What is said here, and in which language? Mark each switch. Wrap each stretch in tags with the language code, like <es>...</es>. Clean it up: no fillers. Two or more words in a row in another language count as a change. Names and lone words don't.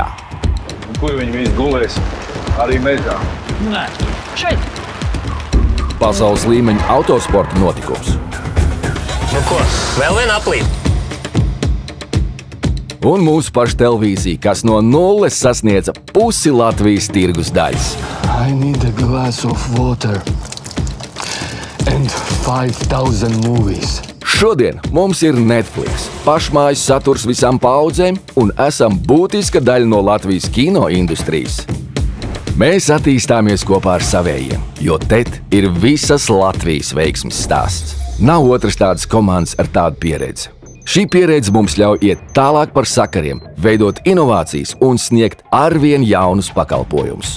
<lv>Kur viņi visi gulēs? Arī mežā. Nē, šeit. Pasaules līmeņa autosporta notikums. Nu ko, vēl viena aplīte? Un mūsu paša televīzija, kas no nulles sasniedza pusi Latvijas tirgus daļas.</lv> <en>I need a glass of water and 5,000 movies.</en> <lv>Šodien mums ir Netflix, pašmājas saturs visām paudzēm un esam būtiska daļa no Latvijas kino industrijas. Mēs attīstāmies kopā ar savējiem, jo TET ir visas Latvijas veiksmes stāsts. Nav otras tādas komandas ar tādu pieredzi. Šī pieredze mums ļauj iet tālāk par sakariem, veidot inovācijas un sniegt arvien jaunus pakalpojumus.</lv>